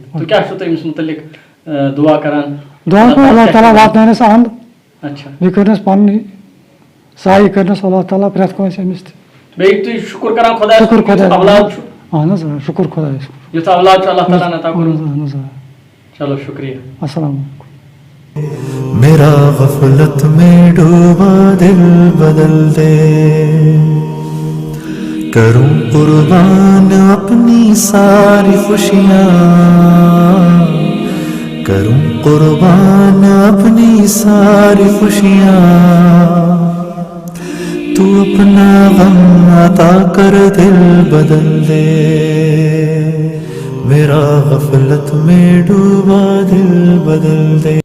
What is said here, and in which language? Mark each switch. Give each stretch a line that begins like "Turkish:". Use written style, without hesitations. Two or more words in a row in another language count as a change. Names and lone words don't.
Kashmiri: تُہۍ کیٛاہ چھُو تُہۍ أمِس متعلق دُعا کران؟ دُعا گوٚو اللہ تعالیٰ واتناونَس اَنٛد. اچھا. بیٚیہِ کٔرنَس پَنٕنۍ سایہِ کٔرنَس اللہ تعالیٰ پرٛٮ۪تھ کٲنٛسہِ أمِس تہِ. بیٚیہِ تُہۍ شُکُر کران خۄدایَس شُکُر خۄدایَس. اولاد چھُ. اہن حظ شُکُر خۄدایَس. یُتھ اولاد چھُ اللہ تعالیٰ عطا کوٚرمُت. اہن حظ. چلو شُکریہ. السلام علیکم.
Urdu: میرا غفلت میں ڈوبا دل بدل دے، کروں قربان اپنی ساری خوشیاں، کروں قربان اپنی ساری خوشیاں، تو اپنا غم عطا کر دل بدل دے، میرا غفلت میں ڈوبا دل بدل دے.